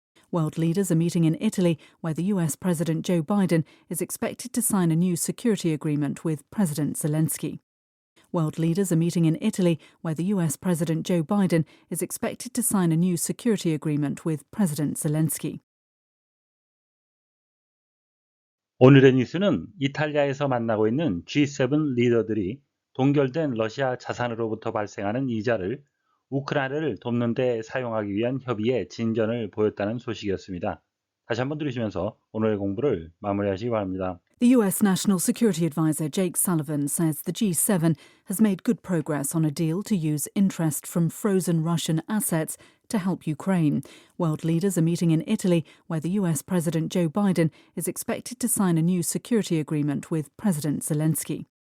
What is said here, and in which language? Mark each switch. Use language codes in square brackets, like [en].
[en] World leaders are meeting in Italy, where the US President Joe Biden is expected to sign a new security agreement with President Zelensky. World leaders are meeting in Italy, where the US President Joe Biden is expected to sign a new security agreement with President Zelensky. [ko] 오늘의 뉴스는 이탈리아에서 만나고 있는 G7 리더들이 동결된 러시아 자산으로부터 발생하는 이자를 우크라이나를 돕는 데 사용하기 위한 협의에 진전을 보였다는 소식이었습니다. 다시 한번 들으시면서 오늘의 공부를 마무리하시기 바랍니다. [en] The US National Security Advisor Jake Sullivan says the G7 has made good progress on a deal to use interest from frozen Russian assets to help Ukraine. World leaders are meeting in Italy, where the US President Joe Biden is expected to sign a new security agreement with President Zelensky.